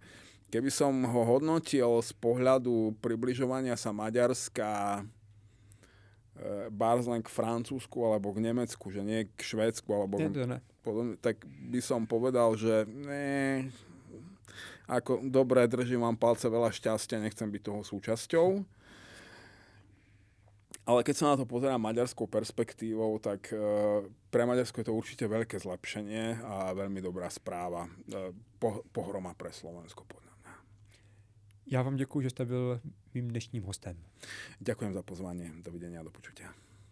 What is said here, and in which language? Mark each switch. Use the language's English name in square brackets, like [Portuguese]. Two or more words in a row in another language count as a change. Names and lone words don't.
[Slovak] Keby som ho hodnotil z pohľadu približovania sa Maďarska len k Francúzsku alebo k Nemecku, že nie k Švédsku alebo tak by som povedal, že dobre, držím vám palce, veľa šťastia, nechcem byť toho súčasťou. Ale keď sa na to pozerám maďarskou perspektívou, tak pre Maďarsko je to určite veľké zlepšenie a veľmi dobrá správa. Pohroma pre Slovensko, podľa mňa. [Czech] Ja vám děkuji, že jste byl mým dnešním hostem. [Slovak] Ďakujem za pozvanie. Dovidenia, do počutia.